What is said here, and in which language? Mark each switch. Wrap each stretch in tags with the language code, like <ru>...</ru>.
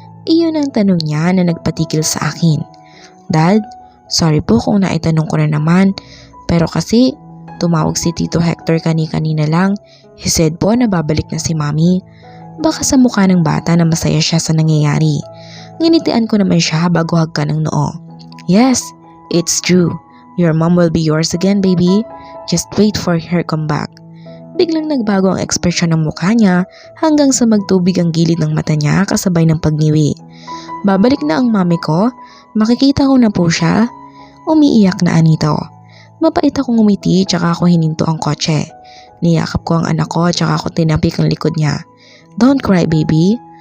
<tl>Iyon ang tanong niya na nagpatikil sa akin. Dad, sorry po kung naitanong ko na naman. Pero kasi tumawag si Tito Hector kanina lang.</tl> <en>He said</en> <tl>po na babalik na si mami. Baka sa mukha ng bata na masaya siya sa nangyayari. Nginitian ko naman siya bago hagkan ng noo.</tl> <en>Yes, it's true. Your mom will be yours again, baby. Just wait for her comeback.</en> <tl>Biglang nagbago ang ekspresyon ng mukha niya hanggang sa magtubig ang gilid ng mata niya kasabay ng pagniwi. Babalik na ang mami ko? Makikita ko na po siya? Umiiyak na anito. Mapait akong umiti tsaka ako hininto ang kotse. Niyakap ko ang anak ko tsaka ako tinapik ang likod niya.</tl> <en>Don't cry baby.</en>